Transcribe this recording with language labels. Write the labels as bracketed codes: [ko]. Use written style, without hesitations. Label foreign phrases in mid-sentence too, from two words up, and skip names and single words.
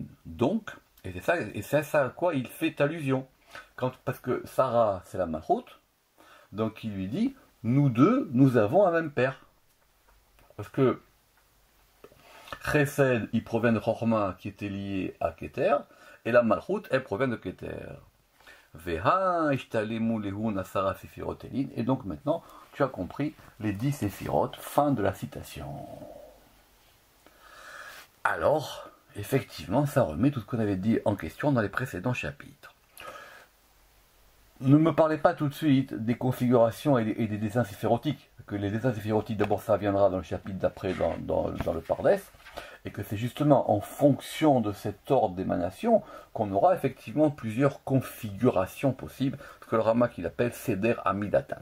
[fr] Donc, et c'est ça à quoi il fait allusion. Parce que Sarah, c'est la malchoute, donc il lui dit, nous deux, nous avons un même père. Parce que Chesed, il provient de Chorma qui était lié à Keter, et la malchoute, elle provient de Keter. [arc] והא אשתלימו להו עשר ספירות אלין, [fr] et donc maintenant, tu as compris les 10 séphirotes, fin de la citation. Alors, effectivement, ça remet tout ce qu'on avait dit en question dans les précédents chapitres. Ne me parlez pas tout de suite des configurations et des dessins séphirotiques, que les dessins séphirotiques, d'abord ça viendra dans le chapitre d'après, dans le Pardes, et que c'est justement en fonction de cet ordre d'émanation qu'on aura effectivement plusieurs configurations possibles, ce que le Rama qu'il appelle [he] סדר עמידתן.